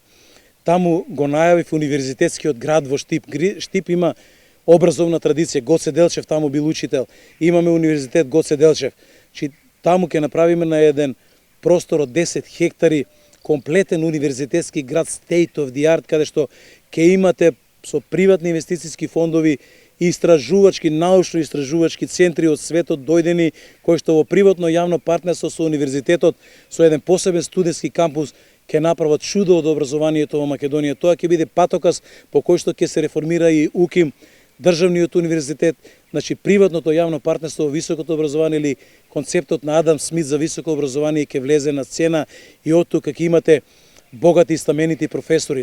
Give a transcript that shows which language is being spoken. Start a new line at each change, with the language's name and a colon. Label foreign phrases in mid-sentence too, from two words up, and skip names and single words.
Macedonian: Таму го најавив универзитетскиот град во Штип. Штип има образовна традиција. Гоце Делчев таму бил учител. Имаме универзитет Гоце Делчев. Таму ќе направиме на еден простор од 10 хектари комплетен универзитетски град
English: state of the art,
Macedonian: каде што ќе имате со приватни инвестициски фондови и истражувачки, научно-истражувачки центри од светот дојдени, кои што во приватно јавно партнерство со универзитетот, со еден посебен студентски кампус, ќе направат чудо од образованието во Македонија. Тоа ќе биде патокас по кој што ќе се реформира и УКИМ, државниот универзитет, значи приватното јавно партнерство во високото образование или концептот на Адам Смит за високо образование ќе влезе на сцена и оттука ќе имате богати и стаменити професори.